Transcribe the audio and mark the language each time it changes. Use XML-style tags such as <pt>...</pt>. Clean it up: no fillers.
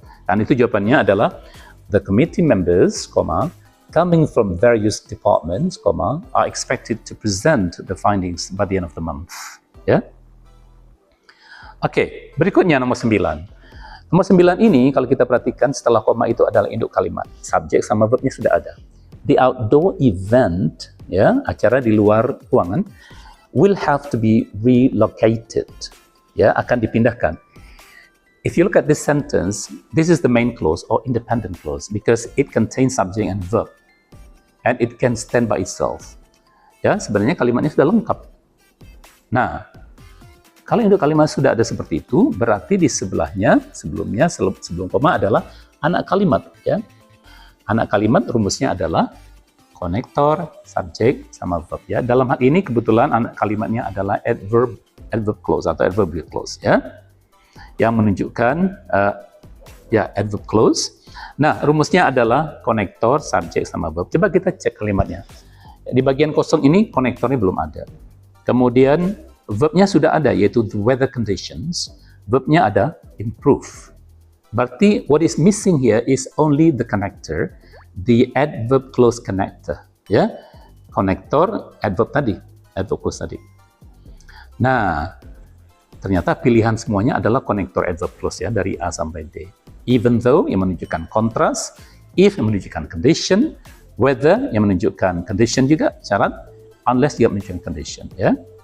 <id>Dan itu jawabannya adalah</id> <en>the committee members, coming from various departments, are expected to present the findings by the end of the month.</en> <id>Ya. Oke, berikutnya nomor 9. Nomor 9 ini kalau kita perhatikan setelah koma itu adalah induk kalimat. Subjek sama verbnya sudah ada.</id> <en>The outdoor event,</en> <id>ya, acara di luar ruangan,</id> <en>will have to be relocated.</en> <id>Ya, akan dipindahkan.</id> <en>If you look at this sentence, this is the main clause or independent clause because it contains subject and verb. And it can stand by itself.</en> <id>Ya, sebenarnya kalimatnya sudah lengkap. Nah, kalau induk kalimat sudah ada seperti itu, berarti di sebelahnya, sebelum koma adalah anak kalimat. Ya. Anak kalimat rumusnya adalah konektor, subjek, sama verb. Ya. Dalam hal ini kebetulan anak kalimatnya adalah adverb clause atau adverbial clause. Ya. Yang menunjukkan adverb clause. Nah, rumusnya adalah konektor, subjek, sama verb. Coba kita cek kalimatnya. Di bagian kosong ini konektornya belum ada. Kemudian verbnya sudah ada, yaitu</id> <en>the weather conditions.</en> <id>Verbnya ada, improve. Berarti</id> <en>what is missing here is only the connector, the adverb clause connector.</en> <id>Ya, konektor, adverb tadi, adverb clause tadi. Nah, ternyata pilihan semuanya adalah konektor adverb clause ya, dari A sampai D. Even though yang menunjukkan kontras, if yang menunjukkan condition, whether yang menunjukkan condition juga syarat, unless juga menunjukkan condition ya.</id>